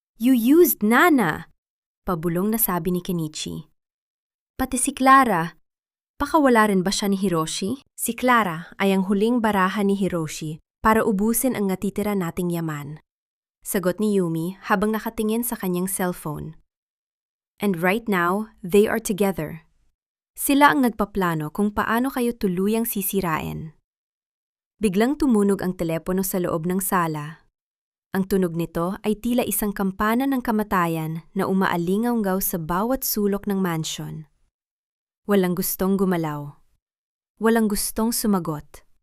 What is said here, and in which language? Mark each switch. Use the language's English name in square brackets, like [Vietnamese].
[English] You used [Filipino] Nana. Pabulong na sabi ni Kenichi. Pati si Clara. Pakawala rin ba siya ni Hiroshi? Si Clara ay ang huling baraha ni Hiroshi para ubusin ang natitira nating yaman. Sagot ni Yumi habang nakatingin sa kanyang cellphone. [English] And right now, they are together. [Filipino] Sila ang nagpaplano kung paano kayo tuluyang sisirain. Biglang tumunog ang telepono sa loob ng sala. Ang tunog nito ay tila isang kampana ng kamatayan na umaalingaw sa bawat sulok ng mansion. Walang gustong gumalaw. Walang gustong sumagot.